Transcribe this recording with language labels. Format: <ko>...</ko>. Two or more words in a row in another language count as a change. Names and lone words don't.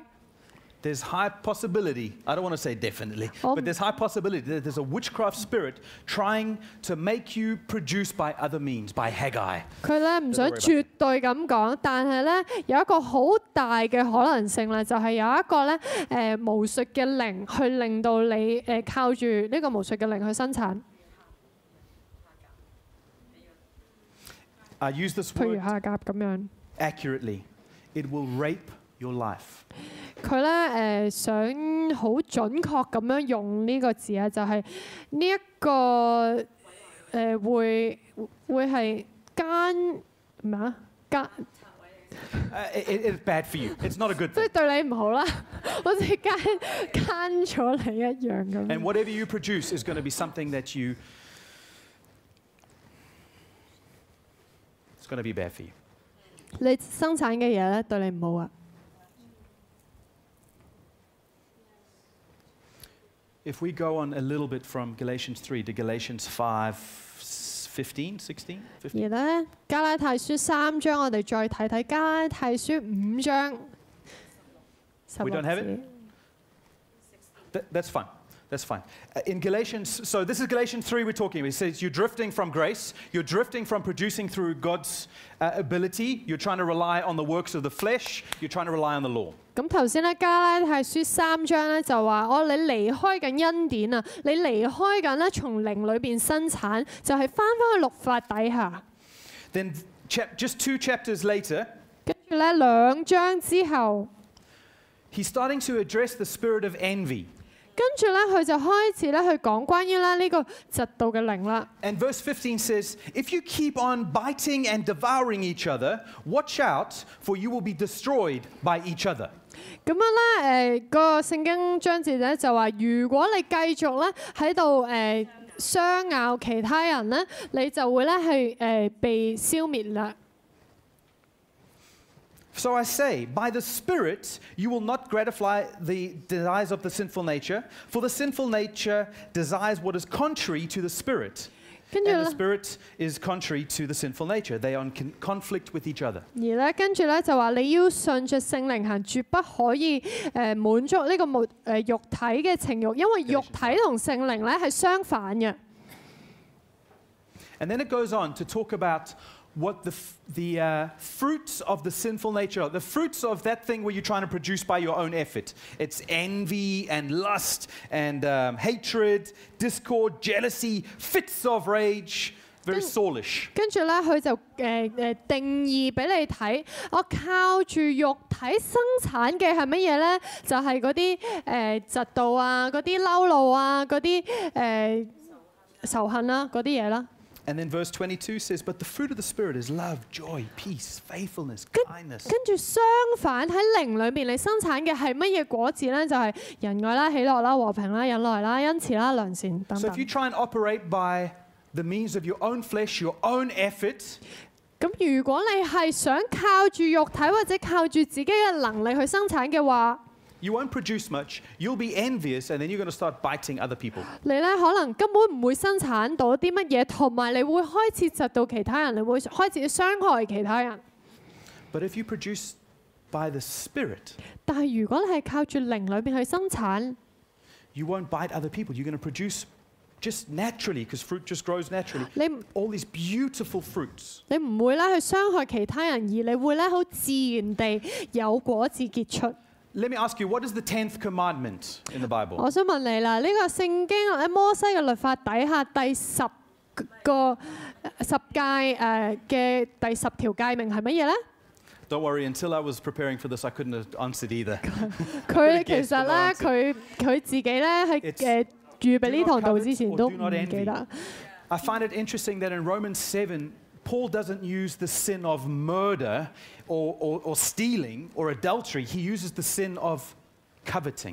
<en>there's high possibility, I don't want to say definitely, but there's high possibility that there's a witchcraft spirit trying to make you produce by other means, by Haggai.</en> <yue>佢咧唔想絕對咁講，但係咧有一個好大嘅可能性咧，就係有一個咧巫術嘅靈去令到你靠住呢個巫術嘅靈去生產。</yue> <en>I use this</en> <yue>譬如</yue> <en>word</en> <yue>下甲咁樣。</yue> <en>accurately. It will rape your life.</en> <yue>佢咧想好準確咁樣用呢個字啊，就係呢一個會係奸咩啊奸。</yue> <en>It's bad for you. It's not a good</en> <yue>即</yue> <en>thing.</en> <yue>係對你唔好啦，好似奸咗你一樣咁。</yue> <en>And whatever you produce is going to be something that it's going to be bad for you.</en> <yue>你生產嘅嘢咧對你唔好啊。</yue> <en>If we go on a little bit from Galatians 3 to Galatians 5, 15, 16, 15.</en> <yue>而咧加拉太書3章，我哋再睇睇加拉太書5章。</yue> <en>We don't have it? That's fine. That's fine. In Galatians, so this is Galatians 3 we're talking about. It says you're drifting from grace. You're drifting from producing through God's ability. You're trying to rely on the works of the flesh. You're trying to rely on the law.</en> <yue>咁頭先咧加拉太書3章咧就話你離開緊恩典啊，你離開緊咧從靈裏邊生產，就係翻去律法底下。</yue> <en>Then just 2 chapters later,</en> <yue>跟住咧2章之後</yue> <en>he's starting to address the spirit of envy.</en> <yue>跟住咧，佢就開始咧去講關於咧呢個嫉妒嘅靈啦。</yue> <en>And verse 15 says, if you keep on biting and devouring each other, watch out, for you will be destroyed by each other.</en> <yue>咁樣咧，個聖經章節咧就話，如果你繼續咧喺度相咬其他人咧，你就會咧係被消滅啦。</yue> <en>So I say, by the Spirit, you will not gratify the desires of the sinful nature, for the sinful nature desires what is contrary to the Spirit. And the Spirit is contrary to the sinful nature. They are in conflict with each other.</en> <yue>而咧跟住咧就話你要順着聖靈行，絕不可以滿足呢個肉體嘅情慾，因為肉體同聖靈咧係相反嘅。</yue> <en>And then it goes on to talk about what the fruits of the sinful nature are, the fruits of that thing where you're trying to produce by your own effort. It's envy and lust and hatred, discord, jealousy, fits of rage, very Saulish.</en> <yue>跟住咧，佢就定義俾你睇，我靠住肉體生產嘅係乜嘢咧？就係嗰啲嫉妒啊，嗰啲嬲怒啊，嗰啲仇恨啊，嗰啲嘢啦。</yue> <en>And then verse 22 says, but the fruit of the Spirit is love, joy, peace, faithfulness, kindness.</en> <yue>跟住相反喺靈裏邊，你生產嘅係乜嘢果子咧？就係仁愛啦、喜樂啦、和平啦、忍耐啦、恩慈啦、良善等</yue> <en>So</en> <yue>等。</yue> <en>if you try and operate by the means of your own flesh, your own effort,</en> <yue>咁如果你係想靠住肉體或者靠住自己嘅能力去生產嘅話，</yue> <en>You won't produce much. You'll be envious, and then you're going to start biting other people.</en> <yue>你咧可能根本唔會生產到啲乜嘢，同埋你會開始窒到其他人，你會開始傷害其他人。</yue> <en>But if you produce by the Spirit,</en> <yue>但係如果你係靠住靈裏邊去生產，</yue> <en>you won't bite other people. You're going to produce just naturally, because fruit just grows naturally. All these beautiful fruits.</en> <yue>你唔會咧去傷害其他人，而你會咧好自然地有果子結出。</yue> <en>Let me ask you, what is the 10th commandment in the Bible?</en> <yue>我想問你啦，呢個聖經喺摩西嘅律法底下第10誡嘅第10條誡命係乜嘢咧？</yue> <en>Don't worry, until I was preparing for this, I couldn't have answered either.</en> <yue>佢其實咧，佢自己咧喺預備呢堂道之前都唔記得。</yue> <en>I find it interesting that in Romans 7, Paul doesn't use the sin of murder or stealing or adultery. He uses the sin of coveting.</en>